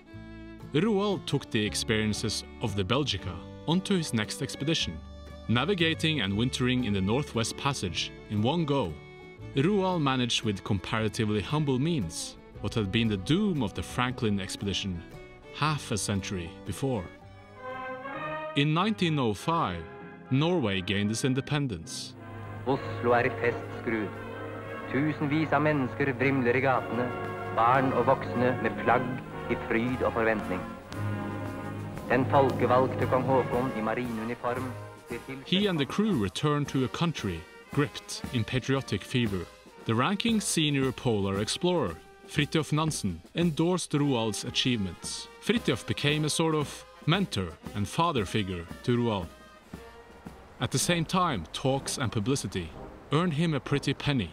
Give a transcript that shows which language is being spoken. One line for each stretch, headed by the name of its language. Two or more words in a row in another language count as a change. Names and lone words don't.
English: Roald took the experiences of the Belgica onto his next expedition, navigating and wintering in the Northwest Passage in one go. Roald managed with comparatively humble means what had been the doom of the Franklin expedition half a century before. In 1905, Norway gained its independence.
Norwegian: Oslo I festskrud. Tusenvis av mennesker vrimler I gatene, barn og voksne med flagg I fryd og forventning. Den folkevalgte kong Håkon I marineuniform.
English: He and the crew returned to a country gripped in patriotic fever. The ranking senior polar explorer, Fridtjof Nansen, endorsed Roald's achievements. Fridtjof became a sort of mentor and father figure to Roald. At the same time, talks and publicity earned him a pretty penny.